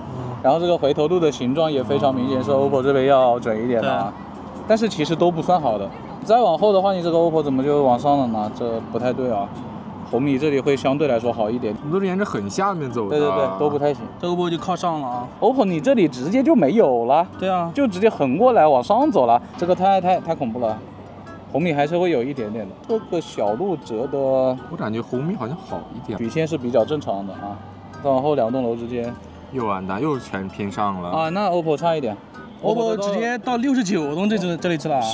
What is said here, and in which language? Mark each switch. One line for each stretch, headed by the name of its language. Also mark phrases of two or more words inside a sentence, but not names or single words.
Chinese: 然後這個回頭路的形狀也非常明顯，是 OPPO 這邊要準一點的啊。但是其實都不算好的。再往後的話，你這個 OPPO 怎麼就往上了呢？這不太對啊。紅米這裡會相對來說好一點。我們都是沿着很下面走的。對对对，都不太行。這個 OPPO 就靠上了啊。 OPPO 你這裡直接就沒有了。對啊，就直接橫過來往上走了，這個太恐怖了。紅米還是會有一點點的，這個小路折的，我感覺紅米好像好一點，曲線是比較正常的啊。再往後2棟樓之間，又完蛋，又全偏上了啊。那 OPPO 差一點，OPPO 直接到69棟這裡去了。